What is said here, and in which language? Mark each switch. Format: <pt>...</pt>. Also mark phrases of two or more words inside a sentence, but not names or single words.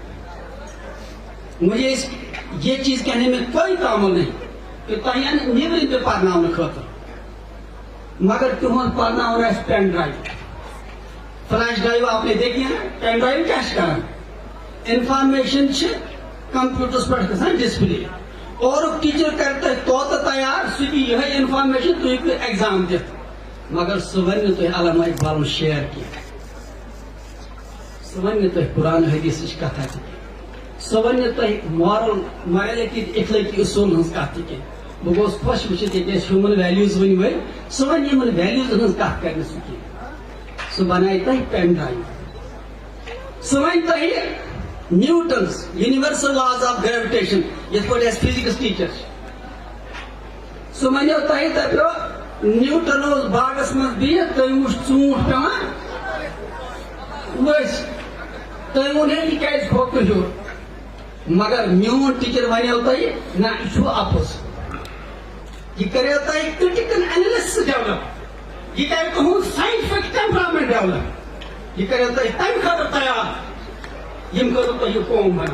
<ur>مجھے یہ چیز کہنے میں کوئی تعامل نہیں کہ</ur> <ks>تہین نیبرنگ پہ پرناؤن خاطر مگر تہد پرناؤن اس</ks> <en>pen drive flash drive</en> <ur>آپ نے دیکھی ہے.</ur> <en>pen drive</en> <ks>کیا کران انفارمیشن کمپیوٹرس پہ گھان ڈسپلے</ks> <ur>اور ٹیچر کرتا ہے</ur> <ks>تو تیار سہ یہ انفارمیشن تھی ایگزام دت مگر سہ ون تھی علامہ اقبال شیئر کی سہ ون تھی قرآن حدیث کتھا تھی سہ ون تھی</ks> <en>moral morality</en> <ks>اخلٲقی اصول ہز کت تھی بہ گوس خوش وچھت یہ</ks> <en>human values</en> <ks>ون ول سہ ون یمن ویلیوز ہز کت کر سہ بنائے تھی</ks> <en>pen drive.</en> <ks>سہ ون تھی نیوٹنس</ks> <en>universal laws of gravitation</en> <ks>یت پہ</ks> <en>physics teacher</en> <ks>سہ ونو تہ دپو نیوٹن اوس باغس مز بہت تم وچھ ژوٗنٛٹھ پیوان ؤسۍ تم وون ہے یہ کیازِ کھوٚت نہٕ ہیوٚر مگر میون ٹیچر ونو تہ نہ یہ اپوز یہ کرو تہ</ks> <en>critical analysis develop</en> <ks>یہ کر تہذ</ks> <en>scientific temperament develop</en> <ks>یہ کرو تہ تمہ خاطر تیار یم کرو تہ یہ قوم بناو.</ks>